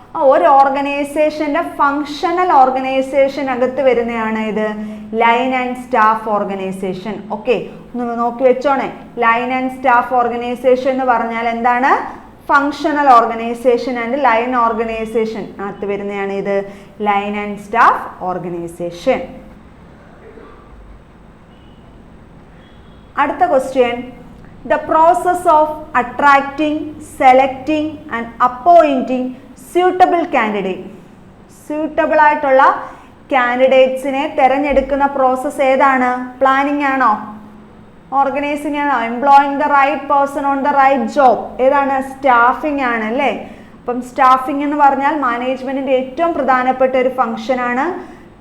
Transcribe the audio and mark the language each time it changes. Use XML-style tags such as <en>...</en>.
<ml>ഒരു ഓർഗനൈസേഷൻ്റെ ഫങ്ഷണൽ ഓർഗനൈസേഷനകത്ത് വരുന്നതാണ് ഇത് line and staff organisation. Okay, ഒന്ന് നോക്കി വെച്ചോണേ. ലൈൻ ആൻഡ് സ്റ്റാഫ് ഓർഗനൈസേഷൻ എന്ന് പറഞ്ഞാൽ എന്താണ്? Functional organisation and line organisation അകത്ത് വരുന്നതാണ് ഇത് ലൈൻ ആൻഡ് സ്റ്റാഫ് ഓർഗനൈസേഷൻ. അടുത്ത question,</ml> <en>the process of attracting, selecting and appointing suitable candidate.</en> <ml>suitable ആയിട്ടുള്ള കാൻഡിഡേറ്റ്സിനെ തിരഞ്ഞെടുക്കുന്ന പ്രോസസ്സ് ഏതാണ്? പ്ലാനിങ് ആണോ? ഓർഗനൈസിങ് ആണോ?</ml> <en>Employing the right person on the right job.</en> <ml>ഏതാണ്? സ്റ്റാഫിംഗ് ആണ് അല്ലേ? അപ്പം സ്റ്റാഫിംഗ് എന്ന് പറഞ്ഞാൽ മാനേജ്മെന്റിന്റെ ഏറ്റവും പ്രധാനപ്പെട്ട ഒരു ഫംഗ്ഷനാണ്.</ml>